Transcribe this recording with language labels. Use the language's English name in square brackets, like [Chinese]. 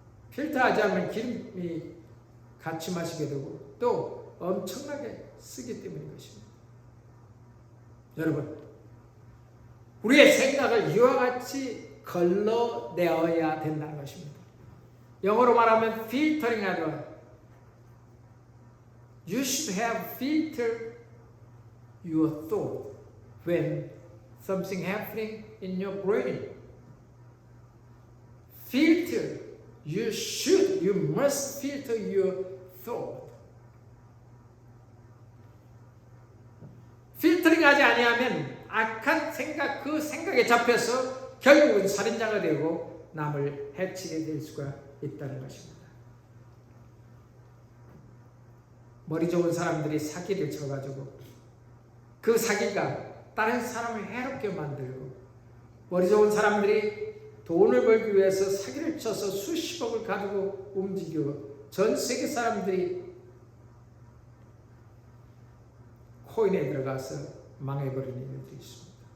[Korean] 필터하지 않으면 기름이 같이 마시게 되고 또 엄청나게 쓰기 때문인 것입니다. 여러분, 우리의 생각을 이와 같이 걸러내어야 된다는 것입니다. 영어로 말하면 filtering 하죠. [English] You should have filtered your thought when something happening in your brain. Filter. You must filter your thought. [Korean] 필터링 하지 아니하면 악한 생각, 그 생각에 잡혀서 결국은 살인자가 되고 남을 해치게 될 수가 있다는 것입니다. 머리 좋은 사람들이 사기를 쳐가지고 그 사기가 다른 사람을 해롭게 만들고, 머리 좋은 사람들이 돈을 벌기 위해서 사기를 쳐서 수십억을 가지고 움직이고 전 세계 사람들이 코인에 들어가서 망해버리는 일들이 있습니다.